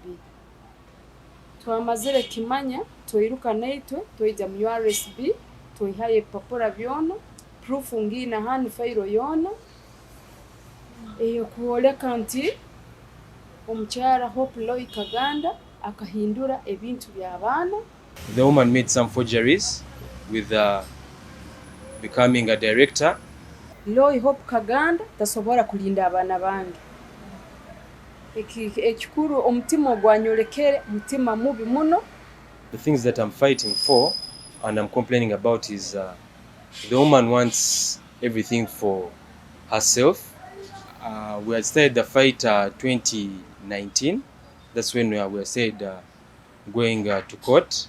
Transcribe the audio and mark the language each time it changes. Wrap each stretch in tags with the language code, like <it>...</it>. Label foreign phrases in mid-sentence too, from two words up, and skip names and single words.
<nyo>Twamazire kimanya toiruka naitwe toija mu URSB toihaye papura byona proof ngina hanu fairo yona eyo kuoleka nti omukyara Hope Loy Kaganda akahindura ebintu by'abaana.</nyo> <en>The woman made some forgeries with becoming a director.</en> <nyo>Loy Hope Kaganda tasobora kulinda abaana bange. Ekikuru omutima gwanyolekere mutima mubi muno.</nyo> <en>The things that I'm fighting for and I'm complaining about is the woman wants everything for herself. We had started the fight 2019. That's when we said going to court.</en>